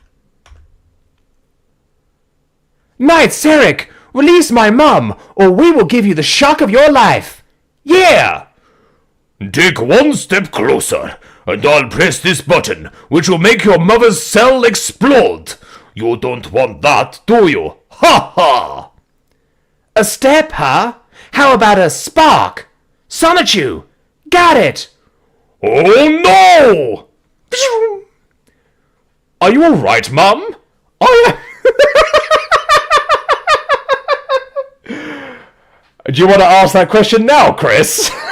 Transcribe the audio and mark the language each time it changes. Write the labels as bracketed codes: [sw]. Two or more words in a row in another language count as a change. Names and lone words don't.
[en] Knight Sarek, release my mum, or we will give you the shock of your life. Yeah! Take one step closer, and I'll press this button, which will make your mother's cell explode. You don't want that, do you? Ha ha! A step, huh? How about a spark? Sonichu! Got it! Oh no! Are you alright, Mum? Do you want to ask that question now, Chris?